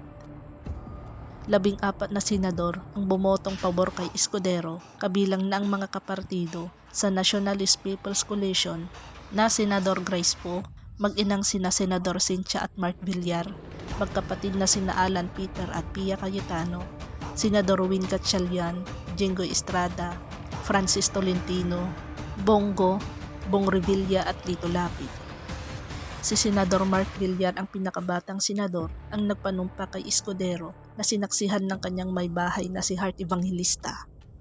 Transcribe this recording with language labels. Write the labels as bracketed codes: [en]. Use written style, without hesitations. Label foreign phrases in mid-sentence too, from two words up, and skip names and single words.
[tl] 14 na senador ang bumotong pabor kay Escudero, kabilang na ang mga kapartido sa Nationalist People's Coalition na Senador Grace Poe, mag-inang sina Senador Cynthia at Mark Villar, magkapatid na sina Alan Peter at Pia Cayetano, Senador Win Gatchalian, Jinggoy Estrada, Francis Tolentino, Bongo, Bong Revilla at Lito Lapid. Si Senador Mark Villar ang pinakabatang senador ang nagpanumpa kay Escudero na sinaksihan ng kanyang may bahay na si Heart Evangelista.